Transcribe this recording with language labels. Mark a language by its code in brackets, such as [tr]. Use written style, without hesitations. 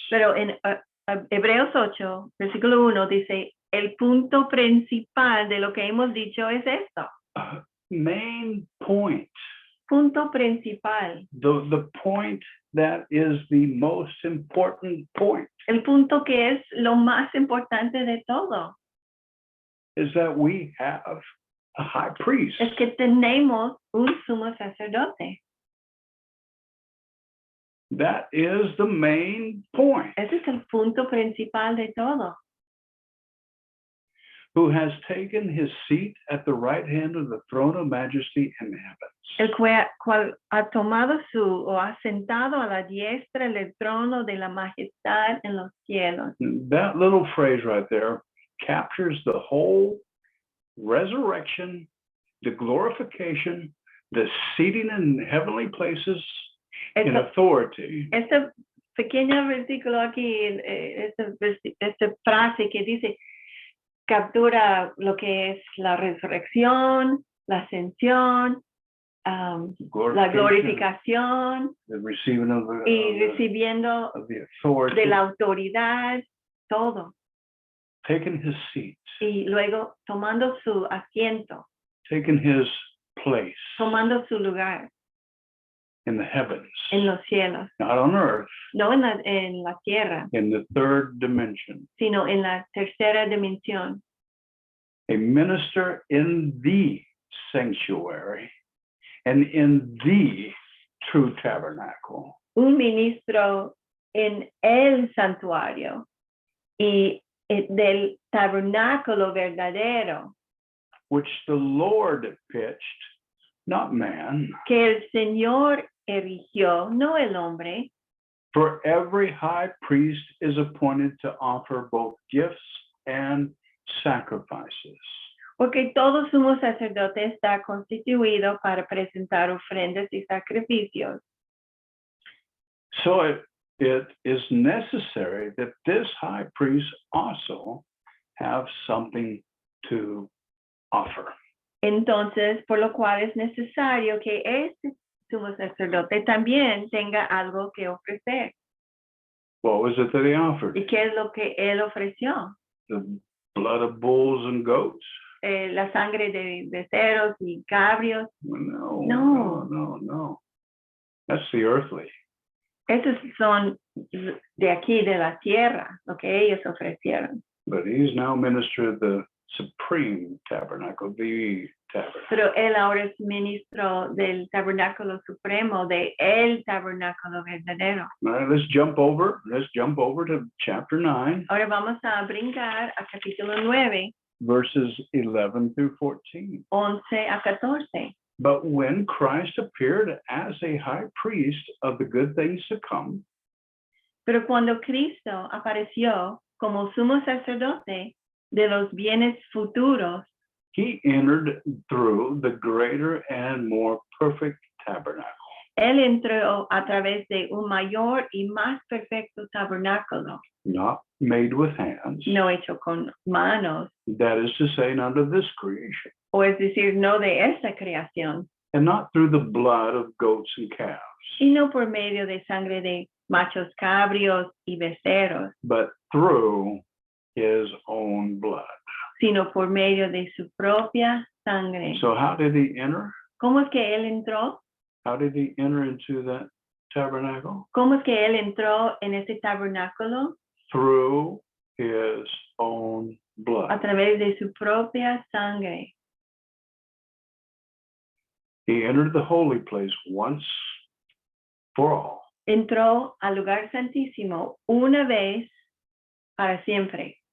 [es] Pero en Hebreos 8, versículo 1 dice, el punto principal de lo que hemos dicho es esto. [en] Main point. [es] Punto principal. [en] The point that is the most important point [es] El punto que es lo más importante de todo. [en] is that we have a high priest. [es] Es que tenemos un sumo sacerdote. [en] That is the main point. [es] Ese es el punto principal de todo. [en] Who has taken his seat at the right hand of the throne of majesty in heavens. [es] El cual ha tomado o ha sentado a la diestra del trono de la majestad en los cielos. [en] That little phrase right there captures the whole resurrection, the glorification, the seating in heavenly places in authority. [es] Este pequeño versículo aquí, esta frase que dice, captura lo que es la resurrección, la ascensión, la glorificación [en] the receiving of the, [es] y recibiendo [en] of the authority, [es] de la autoridad, todo. [en] taking his seat, [es] Y luego tomando su asiento, [en] taking his place [es] tomando su lugar [en] in the heavens, [es] en los cielos, [en] not on earth, [es] no en la tierra, [en] in the third dimension. [es] sino en la tercera dimensión. [en] A minister in the sanctuary and in the true tabernacle. [es] Un ministro en el santuario y del tabernáculo verdadero [en] Which the Lord pitched, not man. [es] que el Señor erigió, no el hombre. [en] For every high priest is appointed to offer both gifts and sacrifices. [es] Porque todo sumo sacerdote está constituido para presentar ofrendas y sacrificios. [en] So it is necessary that this high priest also have something to offer. [es] Entonces, por lo cual es necesario que este sumo sacerdote también tenga algo que ofrecer. [en] What was it that he offered? [es] ¿Y qué es lo que él ofreció? [en] The blood of bulls and goats? [es] La sangre de becerros y cabrios. [en] No. That's the earthly. [es] Esos son de aquí, de la tierra, lo que ellos ofrecieron. [en] But he's now minister of the supreme tabernacle, the tabernacle. [es] Pero él ahora es ministro del tabernáculo supremo, de el tabernáculo verdadero. [en] All right, let's jump over to chapter 9, [es] Ahora vamos a brincar a capítulo 9, [en] verses 11 through 14. [es] 11 a 14. [en] But when Christ appeared as a high priest of the good things to come, [es] Pero cuando Cristo apareció como sumo sacerdote de los bienes futuros, [en] he entered through the greater and more perfect tabernacle. [es] él entró a través de un mayor y más perfecto tabernáculo, [en] Not made with hands, [es] no hecho con manos, [en] that is to say, not of this creation, [es] o es decir, no de esta creación, [en] and not through the blood of goats and calves, [es] sino por medio de sangre de machos cabrios y becerros, [en] but through his own blood. [es] sino por medio de su propia sangre. [en] So how did he enter? [es] ¿Cómo es que él entró? [en] How did he enter into that tabernacle? [es] ¿Cómo es que él entró en este tabernáculo? [en] Through his own [es] A [en] blood. [es] través de su propia sangre. [en] He entered the holy place once for all, [es] Entró al lugar santísimo una vez para siempre,